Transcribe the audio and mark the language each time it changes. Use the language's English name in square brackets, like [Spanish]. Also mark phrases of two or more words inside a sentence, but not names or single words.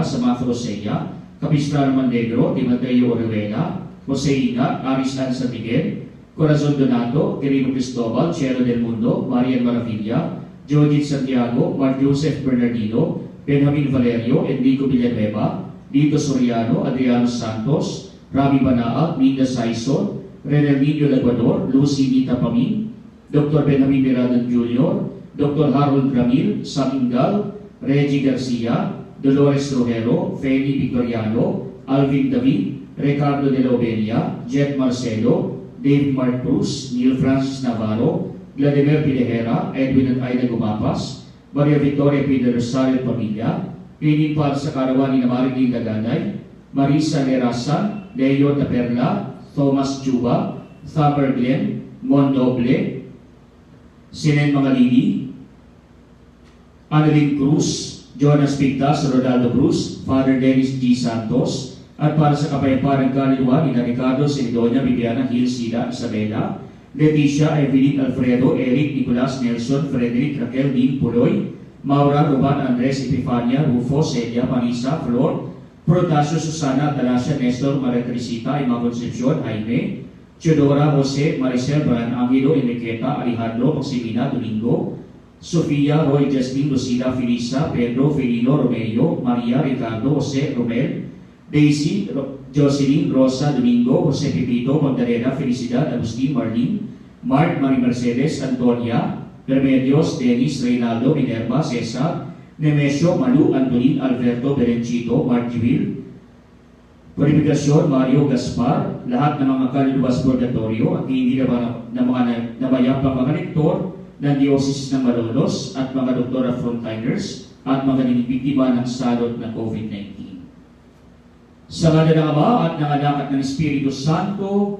[Filipino] Samantha Rosella, Capistrano Mandegro, Di Mateo Orihuela, Jose Inga, Aris Ann San Miguel, Corazon Donato, Quirino Cristobal, Cielo del Mundo, Marian Maravilla, Jojit Santiago, Mark Joseph Bernardino, Benjamin Valerio, Enrico Villanueva, Lito Soriano, Adriano Santos, Rami Banaag, Minda Saison, Renelmino Laguador, Lucy Nita Pamin, Dr. Benjamin Mirado Jr., Dr. Harold Ramil, Samingal, Reggie Garcia, Dolores Rojero, Feli Victoriano, Alvin David, Ricardo de la Obelia, Jet Marcelo, Dave Mark Cruz, Neil Francis Navarro, Vladimir Pilihera, Edwin at Aida Gumapas, Maria Victoria Pina Rosario at Pamilya, pinin para sa karawan ni Marigin Daganay, Marisa Lerasan, Leo Taperla, Thomas Juba, Thamer Glenn, Mondoble, Sinen Mangalili, Annalyn Cruz, Jonas Pigtas, Ronaldo Cruz, Father Dennis G. Santos, at para sa kapayapaan ng kaluluwa ni Ricardo, Sidonia, Viviana, Gil, Sila, Isabela, Leticia, Evelyn, Alfredo, Eric, Nicolas, Nelson, Frederick, Raquel, Dean, Puloy, Maura, Ruban, Andres, Epifania, Rufo, Celia, Marisa, Flor, Protasio, Susana, Talasia, Nestor, Maria Teresita, Ima Concepcion, Jaime, Teodora, Jose, Maricel, Brian Angelo, Enriqueta, Alejandro, Maximina, Domingo, Sofia, Roy, Justin, Lucila, Felisa, Pedro, Felino, Romeo, Maria, Ricardo, Jose, Romel, Daisy, Jocelyn, Rosa, Domingo, Jose Pepito, Magdalena, Felicidad, Agustin, Marlene, Mark, Marie Mercedes, Antonia, Remedios, Dennis, Reynaldo, Minerva, Cesar, Nemesio, Malu, Antolin, Alberto, Berencito, Mark Jewil, Purifikasyon, Mario, Gaspar, lahat ng mga kaluluwas purgatorio at hindi na mga nabayapang mga rektor ng Diocese ng Malolos at mga doktor at frontliners at mga binibiktima ng salot ng COVID-19. Sa ngala ng Ama at ng Anak at ng Espiritu Santo,